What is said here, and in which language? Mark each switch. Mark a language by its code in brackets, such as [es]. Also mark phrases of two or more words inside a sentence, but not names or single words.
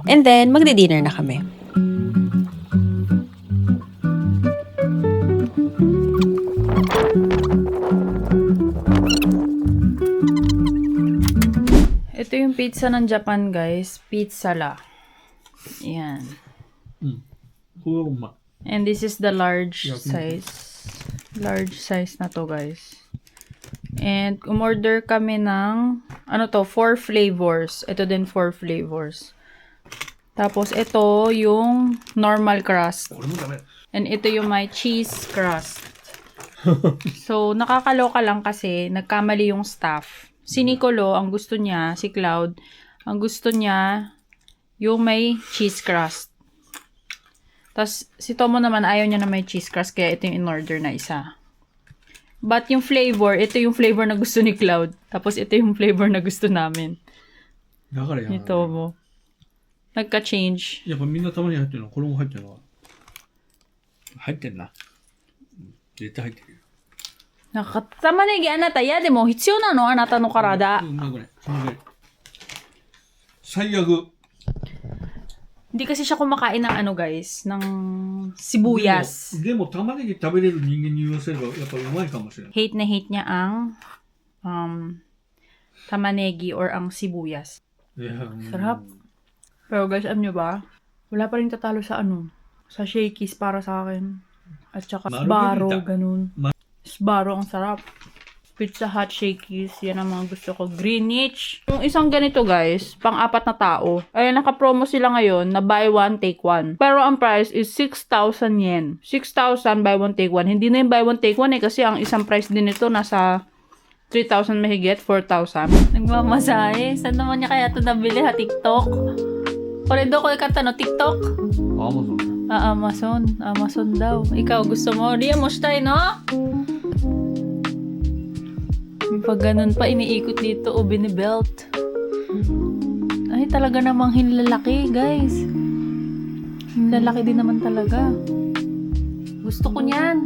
[en] And then, [tl] magdi-dinner na kami. Ito yung pizza ng Japan, guys. Pizzala. Yan. [en] And this is the large size. Large size [tl] na to, guys. And umorder kami ng 4 flavors. Ito din 4 flavors. Tapos ito yung [en] normal crust. [tl] And ito yung may [en] cheese crust. [tl] So nakakaloka lang kasi nagkamali yung staff. Si Nicolo, ang gusto niya, si Cloud, ang gusto niya yung may [en] cheese crust. [tl] Tapos si Tomo naman ayaw niya na may [en] cheese crust [tl] kaya ito yung in-order na isa. But yung flavor, ito yung flavor na gusto ni Cloud. Tapos ito yung flavor na gusto namin. Ni Tomo. Nagka-change. [ja] やっぱみんなたまに入ってるのこれも入ってるの入ってんな。絶対入ってるよ。玉ねぎあなた嫌でも必要なのあなたの体。うまくない。最悪。 [tl] Hindi kasi siya kumakain ng ano guys, ng sibuyas. [ja] でも玉ねぎ食べれる人間に言わせればやっぱうまいかもしれない。 [tl] Hate na hate niya ang tamanegi or ang sibuyas. [ja] いや、 [tl] Sarap. Pero guys, alam nyo ba? Wala pa rin tatalo sa ano, sa Shakey's para sa akin. At saka Sbarro, Margarita. ganun. Sbarro ang sarap. Pizza Hut, Shakey's, yan ang mga gusto ko. Greenwich. Yung isang ganito guys, pang-4 na tao. Ay, naka-promo sila ngayon na [en] buy one, take one. [tl] Pero ang [en] price is [tl] 6,000 yen. 6,000 [en] buy one, take one. [tl] Hindi na yung [en] buy one, take one [tl] kasi ang isang price din nito nasa 3,000 mahigit, 4,000. Nagmamasahe. Saan naman niya kaya ito nabili ha? [ja] TikTok? これどこで買ったの? [tl] TikTok? [ja] アマゾン。 [tl] Amazon. Amazon daw. Ikaw, gusto mo? Ria mo tayo, no? Pag ganun pa, iniikot dito o binibelt. Ay, talaga namang hinlalaki, guys. Hinlalaki din naman talaga. Gusto ko niyan.